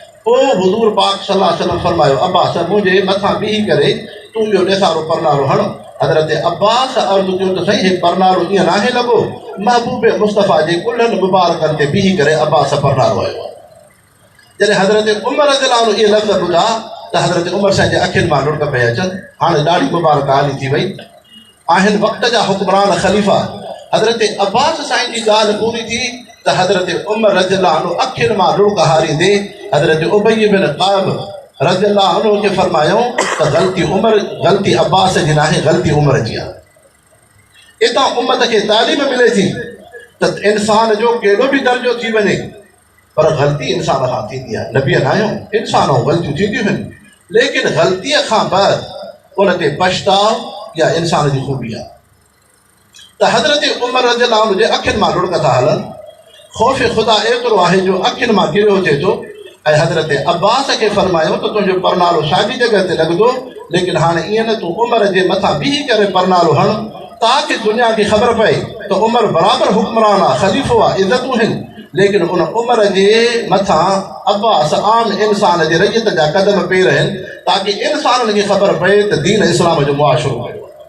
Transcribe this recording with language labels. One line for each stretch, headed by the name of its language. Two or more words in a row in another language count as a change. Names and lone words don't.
Sindhi: पोइ हुज़ूर पाक
Arabic: صلى الله عليه وسلم
Sindhi: फरमायो अब्बास मुंहिंजे मथां बीही करे तूं इहो ॾेसारो परनालो हण। हज़रत अब्बास अर्ज़ु कयो त साईं हे परनालो ईअं नाहे लॻो, महबूब मुस्तफ़ा जे कुल्हनि मुबारकनि ते बीही करे अब्बास परनालो आयो आहे। जॾहिं हज़रत उमर
Arabic: رضي الله عنه
Sindhi: इहे लफ़्ज़ ॿुधा त हज़रत उमर साईं जे अखियुनि मां लुड़क पई अचनि। हाणे ॾाढी मुबारक हाली थी वई आहिनि वक़्त जा हुक्मरान ख़लीफ़ा। हज़रत अब्बास साईं जी ॻाल्हि पूरी थी त हज़रत उमर
Arabic: رضي الله عنه
Sindhi: अखियुनि मां लुड़क हारींदे हज़रत उबई बिन क़ाब
Arabic: رضي الله عنه
Sindhi: खे फरमायो त ग़लती अब्बास जी नाहे, ग़लती उमर जी आहे। इतां उम्मत खे तालीम मिले थी त इंसान जो केॾो बि दर्जो थी वञे पर ग़लती इंसान खां थींदी आहे। नबी न आहियूं, इंसान ग़लतियूं थींदियूं आहिनि, लेकिन ग़लतीअ खां बाद उन ते पछताव या इंसान जी ख़ूबी आहे। त हज़रत उमर
Arabic: رضي الله عنه
Sindhi: जे अखियुनि मां लुड़क था हलनि, ख़ौफ़ ख़ुदा एतिरो आहे जो अखियुनि मां गिरियो थिए थो। ऐं हज़रत अब्बास खे फरमायो त तुंहिंजो परनालो साॻी जॻह ते लॻंदो, लेकिन हाणे ईअं न तूं उमर जे मथां बीही करे परनालो हण ताकि दुनिया खे ख़बर पए त उमर बराबरि हुक्मरान आहे, ख़लीफ़ो आहे, इज़तूं आहिनि, लेकिन उन उमर जे मथां अब्बास आम इंसान जे रैयत जा क़दम पेर आहिनि ताकि इंसाननि खे ख़बर पए त दीन इस्लाम जो मुआशरो कयो।